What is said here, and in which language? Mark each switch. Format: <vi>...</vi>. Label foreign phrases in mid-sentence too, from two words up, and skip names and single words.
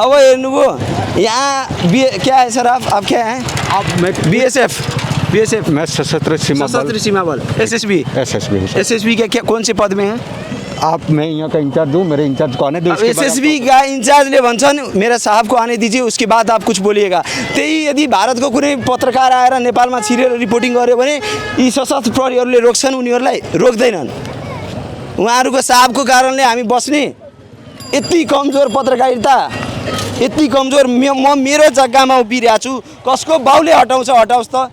<hi>अब वो यहाँ क्या है सर, आप क्या हैं? आप मैं BSF मैं सशस्त्र सीमा बल SSB का क्या कौन से पद में है आप? मैं यहाँ का इंचार्ज हूँ, मेरे इंचार्ज को आने दो। SSB का</hi> <ne>इंचार्जले भन्छन्</ne> <hi>मेरा साहब को आने दीजिए, उसके बाद आप कुछ बोलिएगा।</hi> <ne>त्यही यदि भारतको कुनै पत्रकार आएर नेपालमा छिरेर रिपोर्टिङ गर्यो भने यी सशस्त्र प्रहरीहरूले रोक्छन्, उनीहरूलाई रोक्दैनन्। उहाँहरूको साहबको कारणले हामी बस्ने यति कमजोर पत्रकारिता, यति कमजोर। म मेरो जग्गामा उभिरहेको छु, कसको बाउले हटाउँछ त?</ne>